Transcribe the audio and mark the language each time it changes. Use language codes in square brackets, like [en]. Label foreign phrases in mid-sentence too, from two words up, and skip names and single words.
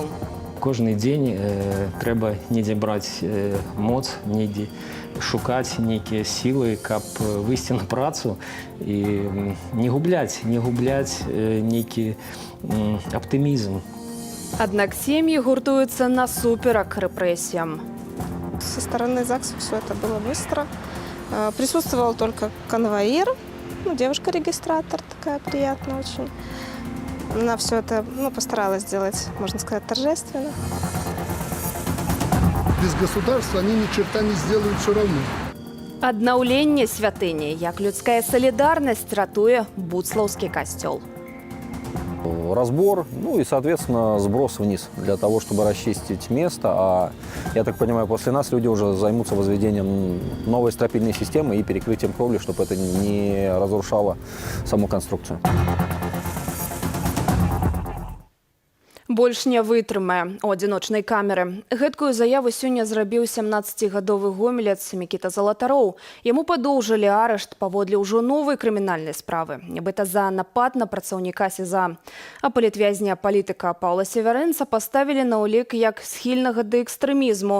[be] Кожны дзень трэба недзе браць моц, недзе шукаць нейкія сілы, каб выйсці на працу і не губляць нейкі аптымізм. Аднак сем'і гуртуюцца насуперак рэпрэсіям. [ru] Со стороны ЗАГСа все это было быстро. Присутствовал только конвоир, девушка-регистратор такая приятная очень. Она все это постаралась сделать, можно сказать, торжественно. Без государства они ни черта не сделают все равно. [be] Аднаўленне святыні, як людская солідарнасць ратуе Буцлаўскі касцёл. [ru] Разбор, и, соответственно, сброс вниз для того, чтобы расчистить место. А, я так понимаю, после нас люди уже займутся возведением новой стропильной системы и перекрытием кровли, чтобы это не разрушало саму конструкцию. [be] Больш не вытрымае у адзіночнай камеры. Гэткую заяву сёння зрабіў 17-гадовы гомелец Мікіта Залатароў. Яму падоўжылі арышт паводле ўжо новай крымінальнай справы. Нібыта за напад на працаўніка СІЗА. А палітвязня палітыка Паўла Севярынца паставілі на ўлік як схільнага да экстрэмізму.